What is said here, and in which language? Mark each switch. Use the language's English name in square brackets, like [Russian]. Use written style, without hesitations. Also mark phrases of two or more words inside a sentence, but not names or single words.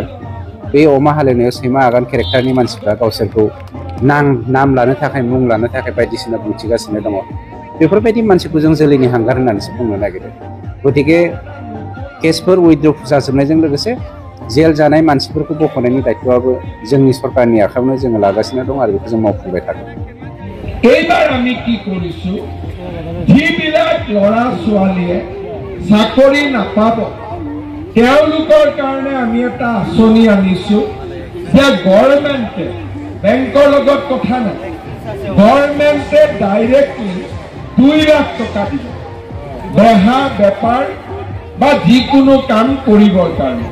[Bodo] बे अमा हालेवनायाव सैमा आगान केरेक्टारनि मानसिफ्रा गावसोरखौ नाम लानो थाखाय, मुं लानो थाखाय बायदिसिना बुंथिगासिनो दङ। बेफोरबायदि मानसिखौ जों जोलैनि हांगार होननानैसो बुंनो नागिरो। गतिके केसफोर उइथड्र जाजोबनायजों लोगोसे जेल जानाय मानसिफोरखौ बख'नायनि दायित्वआबो जोंनि सरकारनि आखायावनो जोङो लागासिनो दं आरो बेखौ जों मावफुंबाय थागोन। [Assamese] এইবাৰ আমি কি কৰিছো, যিবিলাক ল'ৰা ছোৱালীয়ে চাকৰি নাপাব তেওঁলোকৰ কাৰণে আমি এটা আঁচনি আনিছো যে গভৰ্ণমেণ্টে, বেংকৰ লগত কথা নাই, গভৰ্ণমেণ্টে ডাইৰেক্টলি 2 লাখ টকা দিব বেহা বেপাৰ বা যিকোনো কাম কৰিবৰ কাৰণে।